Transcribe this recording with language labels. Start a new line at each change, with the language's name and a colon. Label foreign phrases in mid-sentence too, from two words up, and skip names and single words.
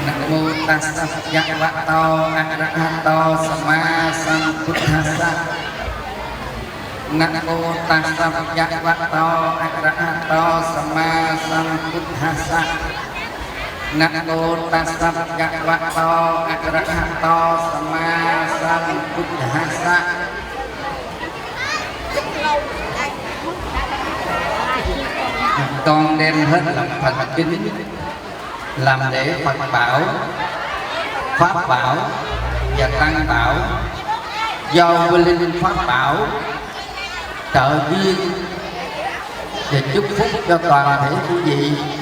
Pali: mô tassa bhagavato arahato samma sambuddhassa. Namo tassa bhagavato arahato samma sambuddhassa. Namo tassa bhagavato arahato samma sambuddhassa.
Vietnamese: Con đem hết lòng thành kính làm lễ Phật bảo, Pháp bảo và Tăng bảo, do Vua Linh Pháp bảo trợ duyên và chúc phúc cho toàn thể quý vị.